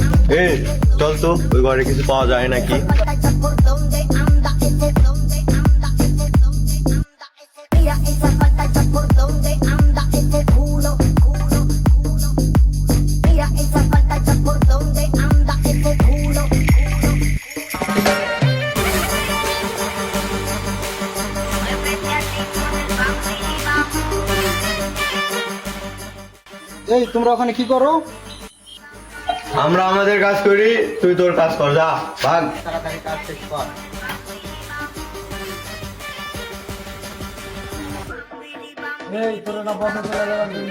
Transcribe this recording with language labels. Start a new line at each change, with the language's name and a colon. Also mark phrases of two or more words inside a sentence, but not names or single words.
Bangla: এ চল তো, ওই ঘরে কিছু পাওয়া যায় নাকি।
Spanish: Mira esa pantalla por donde anda ese culo, culo, culo. Mira esa pantalla por donde anda ese culo, culo. Muévete así con el bambi
Bangla: এই তোমরা ওখানে কি করো? আমরা আমাদের কাজ করি, তুই তোর কাজ কর, যা ভাগ। তাড়াতাড়ি কাজ শেষ কর। এই তোরা না বন্ধ করে দেওয়ার জন্য?